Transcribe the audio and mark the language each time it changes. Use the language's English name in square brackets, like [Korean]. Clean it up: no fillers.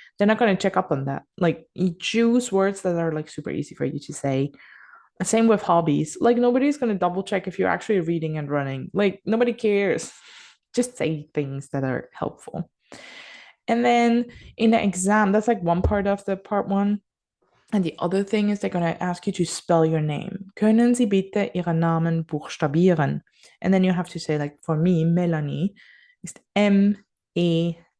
[English] They're not gonna check up on that. Like you choose words that are like super easy for you to say. Same with hobbies. Like nobody's gonna double check if you're actually reading and running. Like nobody cares. Just say things that are helpful. And then in the exam, that's like one part of the part 1. And the other thing is they're gonna ask you to spell your name. [German] Können Sie bitte Ihren Namen buchstabieren? [English] And then you have to say, like for me, Melanie is Melanie.